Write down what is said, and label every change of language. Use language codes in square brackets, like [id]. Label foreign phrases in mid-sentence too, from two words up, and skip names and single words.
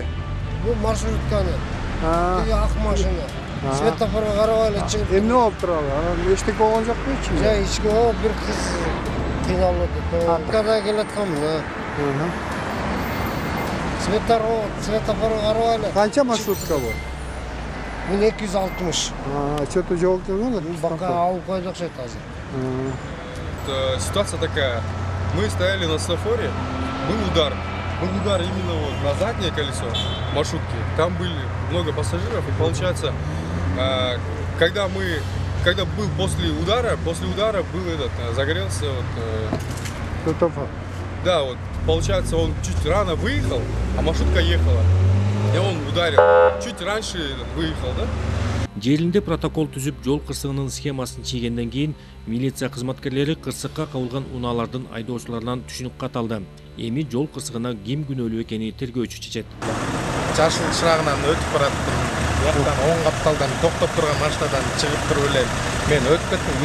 [ky] Бул маршрутканы. Тиги ак машина. Светофорго карабай эле чыгып. Эмне болуп турабы? Анан эчтеке болгон жокпу ичинде? Жай ичке бир кыз кыйналып када келатканмын. Светофорго карабай эле. Канча маршрутка бул? 1260. Что-то жол келген? Бака алып койдук окшойт азыр. [ru] Ситуация такая. Мы стояли на светофоре, был удар. Был удар именно вот на заднее колесо маршрутки. Там были много пассажиров, и получается, когда был после удара был загорелся Светофор. Да, вот получается, он чуть рано выехал, а маршрутка ехала. И он ударил. Чуть раньше выехал, да? [ky] Жеринде протокол түзүп, жол кырсыгынын схемасын чийгенден кийин милиция кызматкерлери кырсыкка кабылган унаалардын айдоочуларынан түшүнүк кат алды. Эми жол кырсыгына ким күнөөлүү экени тергөөчү чечет. Жашыл шырагынан өтүп бараттым. Бияктан оң капталдан токтоп турган машинадан чыгып туруп эле мен өтүп кеттим.